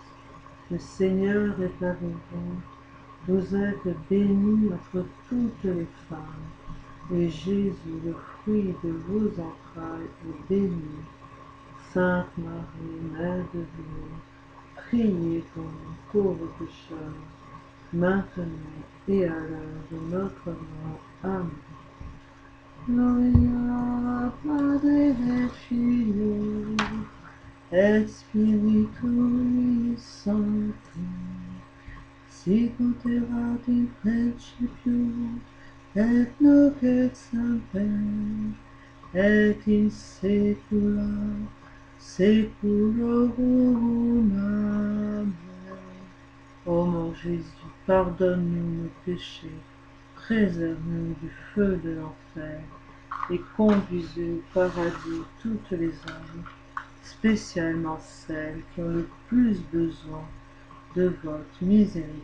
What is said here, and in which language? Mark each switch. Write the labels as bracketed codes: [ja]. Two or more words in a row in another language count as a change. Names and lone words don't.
[fr] Le Seigneur est avec vous. Vous êtes bénie entre toutes les femmes, et Jésus, le fruit de vos entrailles, est béni. Sainte Marie, Mère de Dieu, priez pour nous pauvres pécheurs, maintenant et à l'heure de notre mort. Amen. [la] Gloria Padre et Filio et Spiritui Sancti, sic ut erat in principio, et nunc et semper, et in saecula saeculorum. Amen. [fr] Ô mon Jésus, pardonne-nous nos péchés, préserve-nous du feu de l'enfer, et conduisez au paradis toutes les âmes, spécialement celles qui ont le plus besoin de votre miséricorde.